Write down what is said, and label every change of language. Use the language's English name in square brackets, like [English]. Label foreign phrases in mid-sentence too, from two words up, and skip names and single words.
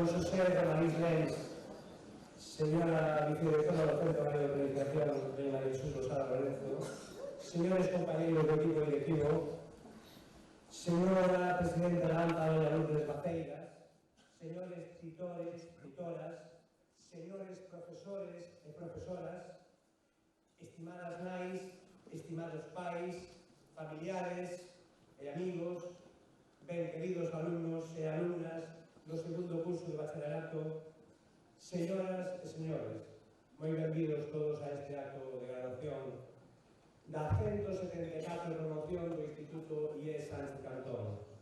[Spanish] José Maris Lens, señora vicedirectora del Centro de Planificación de María Jesús Rosada Lorenzo, señores compañeros de [Galician] equipo directivo, señora presidenta da AMPA, doña Lourdes Maceiras, señores titores, titoras, señores profesores e profesoras, estimadas nais, estimados pais, familiares e amigos, ben queridos alumnos e alumnas do segundo curso de bacharelato, señoras e señores, moi benvidos todos a este acto de graduación da 174 promoción do Instituto IE Sánchez Cantón.